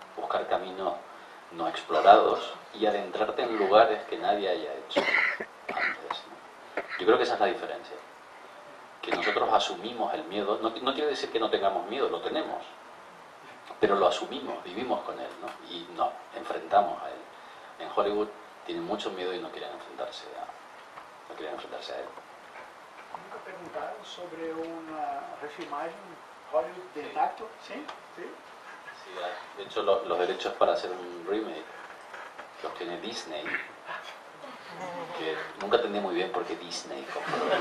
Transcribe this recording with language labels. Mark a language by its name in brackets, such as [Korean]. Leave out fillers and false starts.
[Spanish] Buscar caminos no explorados y adentrarte en lugares que nadie haya hecho antes, ¿no? Yo creo que esa es la diferencia. Que nosotros asumimos el miedo, no quiere decir que no tengamos miedo, lo tenemos, pero lo asumimos, vivimos con él, ¿no? Y nos enfrentamos a él. En Hollywood tienen mucho miedo y no quieren enfrentarse a él. [Portuguese] Nunca perguntaram sobre uma refilmagem Hollywood de intacto? [Spanish] ¿Sí? ¿Sí? Sí, de hecho los derechos para hacer un remake los tiene Disney, que nunca entendí muy bien por qué Disney compró.